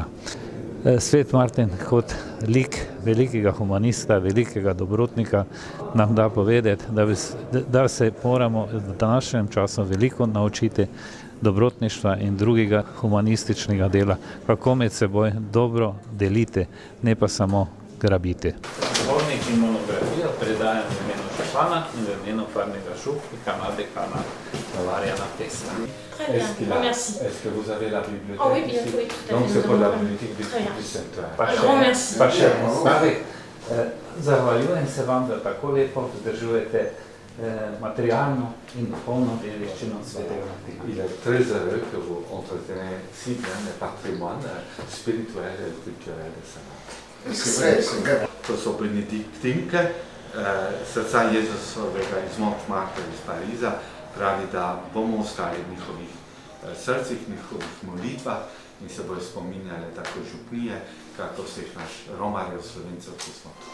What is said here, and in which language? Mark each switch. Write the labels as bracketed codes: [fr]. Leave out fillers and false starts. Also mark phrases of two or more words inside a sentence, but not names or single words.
[sl] Svet Martin kot lik velikega humanista, velikega dobrotnika nam da povedati, da se moramo v današnjem času veliko naučiti dobrotništva in drugega humanističnega dela, kako med seboj dobro delite, ne pa samo grabite. Zbornik in monografijo predajam v imenu župana in v imenu farnega župnika, nadekana Marjana Tesla. [fr] Très bien, merci. Est-ce que vous avez la bibliothèque? Oh oui, bien, oui, tout à fait. Donc c'est pour la bibliothèque du Très bien. Sanctuaire. Grand merci. [sl] Zahvaljujem se vam, da tako lepo vzdržujete materialno in duhovno dediščino svetega Martina. [fr] Il est très heureux que vous entretenez si bien le patrimoine spirituel et culturel de Saint-Martin. [sl] To so benediktinke, srca Jezusovega iz Montmartre iz Pariza, pravi, da bomo ostali v njihovih srcih, njihovih molitvah in se bojo spominjali tako župnije, kako vseh naš romarjev, Slovencev, ki smo.